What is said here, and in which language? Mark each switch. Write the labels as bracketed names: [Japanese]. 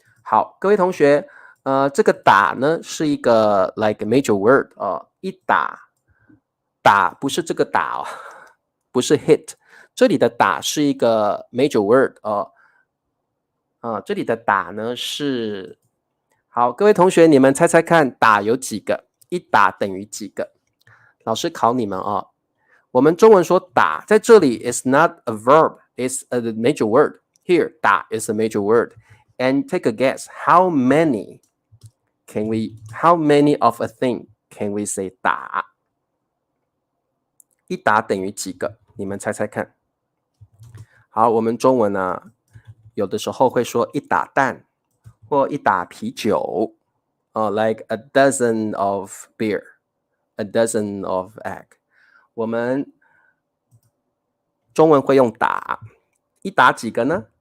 [Chinese] 好，各位同学，这个打呢是一个 [English] like major word [Chinese] 一打不是这个打哦，不是 hit， 这里的打是一个 [English] major word [Chinese] 这里的打呢是好，各位同学，你们猜猜看，打有几个？一打等于几个？老师考你们哦。我们中文说打，在这里 [English] is not a verb, it's a major word. Here, 打 is a major word. And take a guess, how many of a thing can we say 打？ [Chinese] 一打等于几个？你们猜猜看。好，我们中文呢，有的时候会说一打蛋，或一打啤酒， [English] like a dozen of beer, a dozen of egg。 [Chinese] 我们中文会用打，一打几个呢？